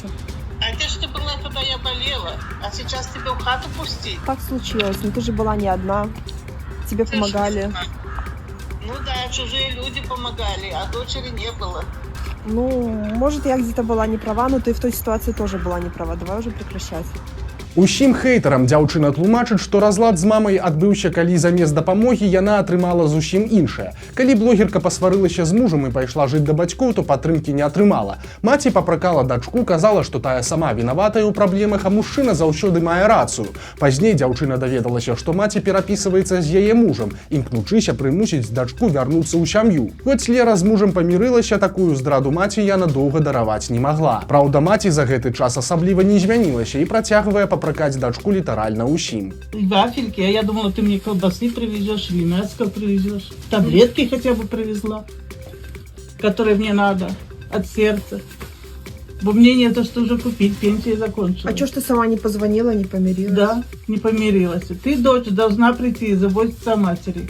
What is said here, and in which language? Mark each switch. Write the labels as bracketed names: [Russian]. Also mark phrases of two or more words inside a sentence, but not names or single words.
[Russian] А где же ты была, когда я болела? А сейчас тебя в хату пустить? Так случилось, но ты же была не одна. Тебе Ты помогали. что? Ну да, чужие люди помогали, а дочери не было. Ну, может, я где-то была не права, но ты в той ситуации тоже была не права. Давай уже прекращать. [Belarusian] Усім хейтарам дзяўчына тлумачыць, што разлад з мамай адбыўся, калі замест дапамогі яна атрымала зусім іншае. Калі блогерка пасварылася з мужам і пайшла жыць да бацькоў, то падтрымкі не атрымала. Маці папракала дачку, казала, што тая сама вінаватая ў праблемах, а мужчына заўсёды мае рацыю. Пазней дзяўчына даведалася, што маці перапісваецца з яе мужам, імкнучыся прымусіць дачку вярнуцца ў сям'ю. Хоць Лера з мужам памірылася, такую здраду маці яна доўга дараваць не магла. Праўда, маці за гэты час асабліва не змянілася і працягвае папракаць дачку літаральна ўсім. [Russian] Вафельки, а я думала, ты мне колбасы привезешь, винецка привезешь, таблетки хотя бы привезла, которые мне надо от сердца. Бо мне не то, что уже купить, пенсия закончилась. А чё ж ты сама не позвонила, не помирилась? Да, не помирилась. Ты, дочь, должна прийти и заботиться о матери.